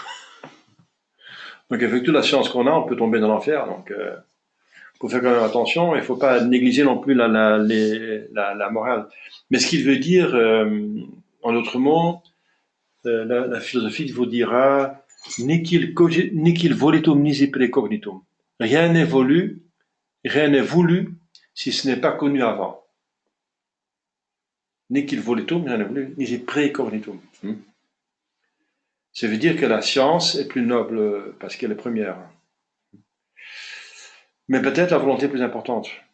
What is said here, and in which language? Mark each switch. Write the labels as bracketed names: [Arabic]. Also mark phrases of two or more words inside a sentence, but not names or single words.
[French] Donc avec toute la science qu'on a, on peut tomber dans l'enfer. Donc faut faire quand même attention. Il ne faut pas négliger non plus la morale. Mais ce qu'il veut dire, en d'autres mots, la philosophie vous dira [Latin] nihil volitum nisi precognitum. [French] Rien n'est voulu, rien n'est voulu si ce n'est pas connu avant. [Latin] Nihil volitum, [French] rien n'est voulu, [Latin] nisi precognitum. [French] Ça veut dire que la science est plus noble parce qu'elle est première. Mais peut-être la volonté plus importante.